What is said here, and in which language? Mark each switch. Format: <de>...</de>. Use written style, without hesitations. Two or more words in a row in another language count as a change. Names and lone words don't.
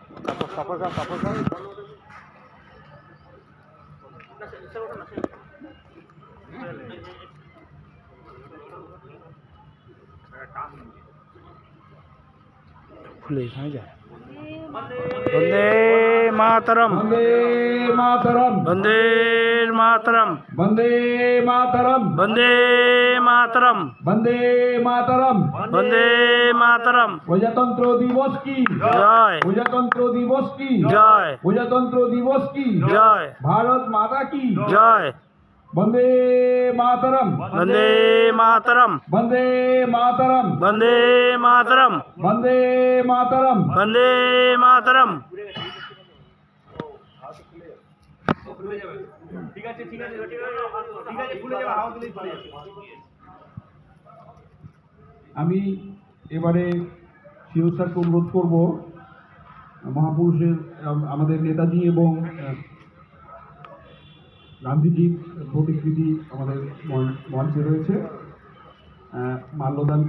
<hi>खुले कहाँ जाए।</hi> <bn>वंदे मातरम, वंदे मातरम, वंदे मातरम, वंदे मातरम, वंदे मातरम, वंदे मातरम। वंदे मातरम। প্রজাতন্ত্র দিবস কি জয়, প্রজাতন্ত্র দিবস কি জয়, প্রজাতন্ত্র দিবস কি জয়, ভারত মাতা কি জয়। বন্দে মাতরম, वंदे मातरम, বন্দে মাতরম, वंदे मातरम, বন্দে মাতরম। वंदे मातरम। আমি এবারে সিও স্যারকে অনুরোধ করব, মহাপুরুষের আমাদের নেতাজি এবং গান্ধীজির প্রতিকৃতি আমাদের মঞ্চে রয়েছে, মাল্যদান</bn>